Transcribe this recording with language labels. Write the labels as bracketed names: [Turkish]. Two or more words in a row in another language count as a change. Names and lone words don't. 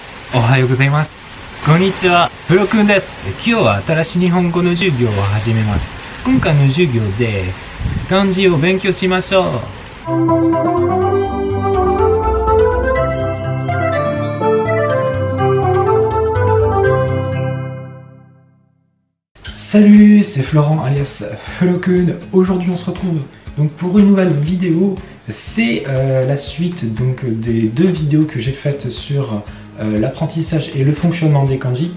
[Japanese] おはようございます。こんにちは、プロくんです。今日は新しい日本語の授業を始めます。今回の授業で漢字を勉強しましょう。 [French] Salut, c'est Florent alias Flokun. Aujourd'hui on se retrouve donc pour une nouvelle vidéo. C'est la suite donc des deux vidéos que j'ai faites sur l'apprentissage et le fonctionnement des kanji.